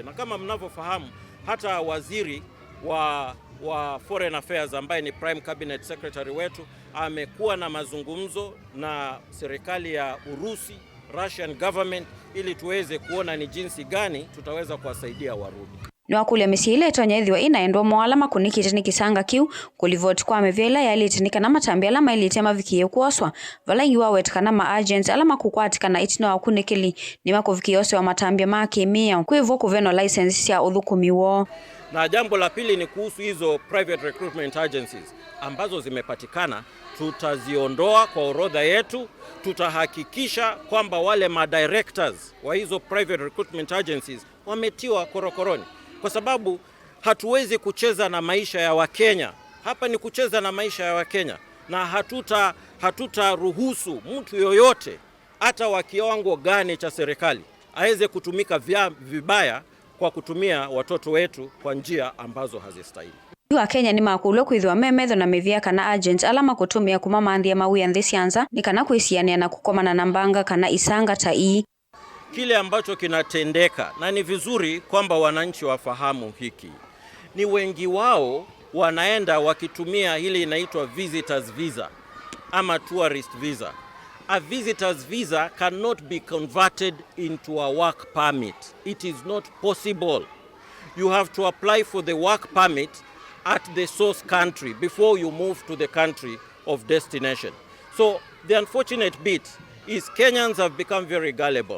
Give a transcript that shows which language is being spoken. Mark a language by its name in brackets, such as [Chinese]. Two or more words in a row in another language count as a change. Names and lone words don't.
[Swahili] Na kama mnavyofahamu hata waziri wa Foreign Affairs ambaye ni [English] Prime Cabinet Secretary [Swahili] wetu amekuwa na mazungumzo na serikali ya Urusi, [English] Russian government [Swahili] ili tuweze kuona ni jinsi gani tutaweza kuwasaidia warudi. [Taita] Nwa kule misile tonyedhiwa inaendwa mwalama kunikite ni kisanga kiu kulivoti kwa mevyela ya ilitinika na matambi alama ilitema vikie kuoswa vala iwa wetkana ma agents alama kukwatika na itino wa kunikili ni mako vikiose wa matambi maki mia kuivo kuveno license ya udhukumiwo. [Swahili] Na jambo la pili ni kuhusu hizo [English] private recruitment agencies [Swahili] ambazo zimepatikana, tutaziondoa kwa orodha yetu. Tutahakikisha kwamba wale madirectors wa hizo [English] private recruitment agencies [Swahili] wametiwa korokoroni, kwa sababu hatuwezi kucheza na maisha ya Wakenya. Hapa ni kucheza na maisha ya Wakenya, na hatutaruhusu mtu yoyote hata wa kiwango gani cha serikali aweze kutumika vibaya kwa kutumia watoto wetu kwa njia ambazo hazistahili. [Taita] Wa Kenya ni makulo kwithwa memetho na mevia kana agents alama kutumia kumamandhia mawi ya sianza ni kana kuisiania na kukomana na mbanga kana isanga ta ii. [Swahili] Kile ambacho kinatendeka na ni vizuri kwamba wananchi wafahamu hiki. Ni wengi wao wanaenda wakitumia hili inaitwa [English] visitors visa [Swahili] ama [English] tourist visa. A visitor's visa cannot be converted into a work permit. It is not possible. You have to apply for the work permit at the source country before you move to the country of destination. So the unfortunate bit is Kenyans have become very gullible.